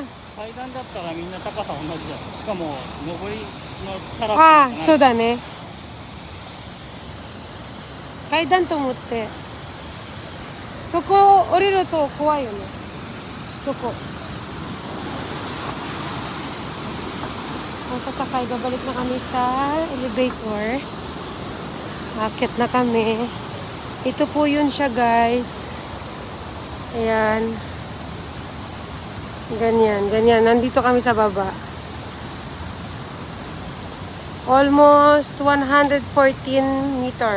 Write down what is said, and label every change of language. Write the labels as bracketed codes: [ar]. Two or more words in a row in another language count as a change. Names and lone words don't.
[ja] 階段だったらみんな高さ同じじゃん。しかも上りのタラップあ、ああ、じゃない。そうだね。階段と思って。そこ降りると怖いよね。 [tl] そこ。Sasakay, babalik na kami sa elevator. Akit na kami. Ito po yun siya, guys. Ayan. Ganyan, ganyan. Nandito kami sa baba. Almost 114 meter.